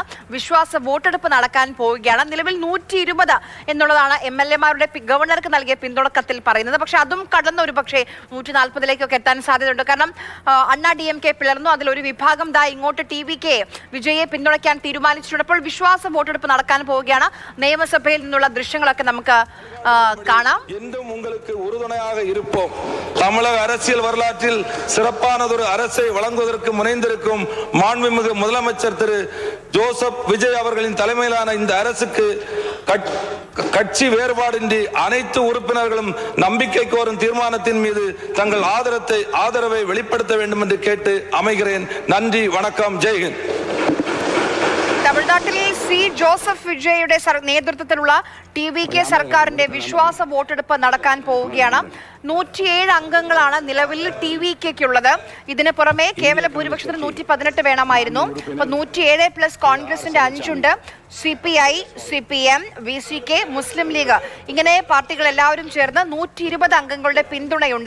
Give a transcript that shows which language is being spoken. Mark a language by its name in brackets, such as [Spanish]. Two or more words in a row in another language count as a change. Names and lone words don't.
[Malayalam] വിശ്വാസ വോട്ടെടുപ്പ് നടക്കാൻ പോവുകയാണ്. നിലവിൽ 120 എന്നുള്ളതാണ് MLA-മാരുടെ ഗവർണർക്ക് നൽകിയ പിന്തുണക്കത്തിൽ പറയുന്നത്. പക്ഷെ അതും കടന്ന് ഒരു പക്ഷേ 140-ലേക്കൊക്കെ എത്താൻ സാധ്യതയുണ്ട്. കാരണം അണ്ണാ DMK പിളർന്നു. അതിലൊരു വിഭാഗം ഇങ്ങോട്ട് ടിവികെ വിജയെ പിന്തുണയ്ക്കാൻ തീരുമാനിച്ചിട്ടുണ്ട്. അപ്പോൾ വിശ്വാസ വോട്ടെടുപ്പ് നടക്കാൻ പോവുകയാണ്. നിയമസഭയിൽ നിന്നുള്ള ദൃശ്യങ്ങളൊക്കെ നമുക്ക് കാണാം. [Tamil] தமிழக அரசியல் வரலாற்றில் சிறப்பானதொரு அரசை வழங்குவதற்கு முனைந்திருக்கும் மாண்புமிகு முதலமைச்சர் திரு ஜோசப் விஜய் அவர்களின் தலைமையிலான இந்த அரசுக்கு கட்சி வேறுபாடின்றி அனைத்து உறுப்பினர்களும் நம்பிக்கை கோரும் தீர்மானத்தின் மீது தங்கள் ஆதரவை வெளிப்படுத்த வேண்டும் என்று கேட்டு அமைகிறேன். நன்றி, வணக்கம், ஜெய்ஹிந்த். [Malayalam] തമിഴ്നാട്ടിൽ ജോസഫ് വിജയുടെ നേതൃത്വത്തിലുള്ള ടിവികെ സർക്കാരിന്റെ വിശ്വാസ വോട്ടെടുപ്പ് നടക്കാൻ പോവുകയാണ്. 107 അംഗങ്ങളാണ് നിലവിൽ ടിവികെക്കുള്ളത്. ഇതിന് പുറമെ കേവല ഭൂരിപക്ഷത്തിന് 118 വേണമായിരുന്നു. 107 പ്ലസ് കോൺഗ്രസിന്റെ 5 ഉണ്ട്. CPI, CPM, VCK, മുസ്ലിം ലീഗ്, ഇങ്ങനെ പാർട്ടികൾ എല്ലാവരും ചേർന്ന് 120 അംഗങ്ങളുടെ പിന്തുണയുണ്ട്.